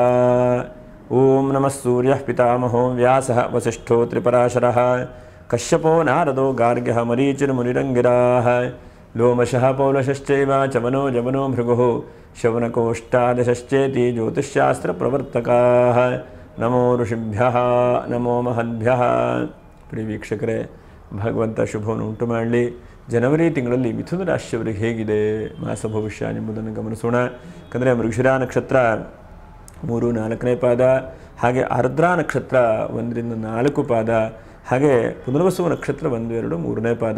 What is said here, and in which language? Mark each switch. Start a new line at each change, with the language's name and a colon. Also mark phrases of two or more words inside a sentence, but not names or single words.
Sanskrit: ओम नमः सूर्यः पितामहो व्यासः वसिष्ठो त्रिपराशरः कश्यपो नारदो गार्ग्यः मरीचिर्मुनिरङ्गिराः लोमशः पौलशश्चैव चवनो जवनो भृगुः शवनकोष्ठादशश्चेति ज्योतिष्शास्त्रप्रवर्तकाः। नमो ಋಷಿಭ್ಯಃ ನಮೋ ಮಹದ್ಭ್ಯಃ।
Kannada: ಪ್ರಿಯ ವೀಕ್ಷಕರೇ, ಭಗವಂತ ಶುಭವನ್ನು ಉಂಟು ಮಾಡಲಿ. ಜನವರಿ ತಿಂಗಳಲ್ಲಿ ಮಿಥುನ ರಾಶಿಯವರಿಗೆ ಹೇಗಿದೆ ಮಾಸ ಭವಿಷ್ಯ ಎಂಬುದನ್ನು ಗಮನಿಸೋಣ. ಯಾಕಂದರೆ ಮೃಗಶಿರಾ ನಕ್ಷತ್ರ 3-4ನೇ ಪಾದ, ಹಾಗೆ ಆರ್ದ್ರ ನಕ್ಷತ್ರ 1-4 ಪಾದ, ಹಾಗೆ ಪುನರ್ವಸು ನಕ್ಷತ್ರ 1-2-3ನೇ ಪಾದ.